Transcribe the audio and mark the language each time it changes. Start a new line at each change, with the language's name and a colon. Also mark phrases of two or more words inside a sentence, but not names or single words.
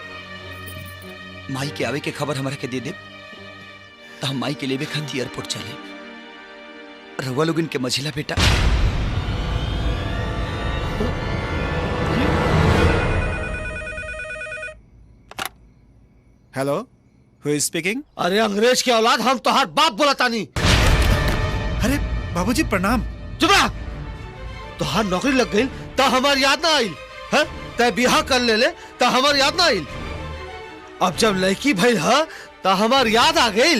Bhojpuri: माई के आवे के खबर हमारे के दे दे तो हम माई के लेवे खातिर एयरपोर्ट चले। रउआ लोग इनके मझिला बेटा
English: Hello who is speaking?
Bhojpuri: अरे अंग्रेज की औलाद हम तो हर बाप बोलता नहीं। अरे बाबूजी प्रणाम। चुप रहा। तो हर नौकरी लग गई तो हमारी याद ना आई है? तय बिहा कर ले तो हमारी याद ना आई। अब जब लड़की भइल है तो हमारी याद आ गई।